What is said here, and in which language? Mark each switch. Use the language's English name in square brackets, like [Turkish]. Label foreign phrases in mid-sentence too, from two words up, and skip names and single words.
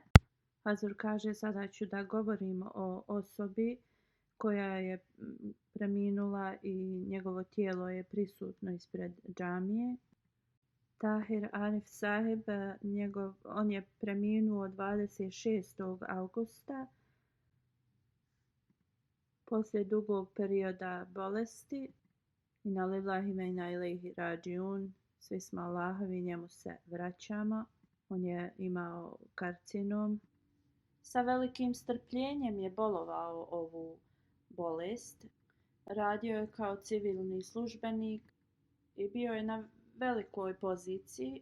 [Bosnian] Hazur kaže, sada ću da govorim o osobi koja je preminula i njegovo tijelo je prisutno ispred džamije. Tahir Arif Sahib, on je preminuo 26. augusta poslije dugog perioda bolesti. [Arabic] إنا لله وإنا إليه راجعون. [Bosnian] Svi smo Allahovi, njemu se vraćamo. On je imao karcinom. Sa velikim strpljenjem je bolovao ovu bolest. Radio je kao civilni službenik i bio je na velikoj poziciji.